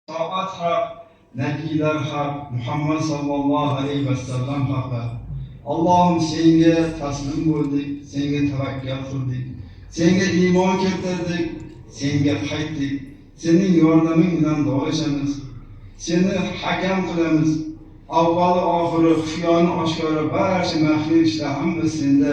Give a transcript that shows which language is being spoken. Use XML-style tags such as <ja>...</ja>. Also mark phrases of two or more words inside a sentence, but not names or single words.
<uz>Saat haq, nebiyler haq, Muhammed</uz> <ar>صلى الله عليه وسلم</ar> <uz>haqlar. Allah'ım senga taslim bo'ldik, senga tavakkal qildik, senga iymon keltirdik, senga qaytdik. Sening yordaming bilan do'lashamiz. Seni hakam qilamiz. Avvali oxiri, xufiyoni oshkora barcha maxfiy ishlar hamma senda.</uz>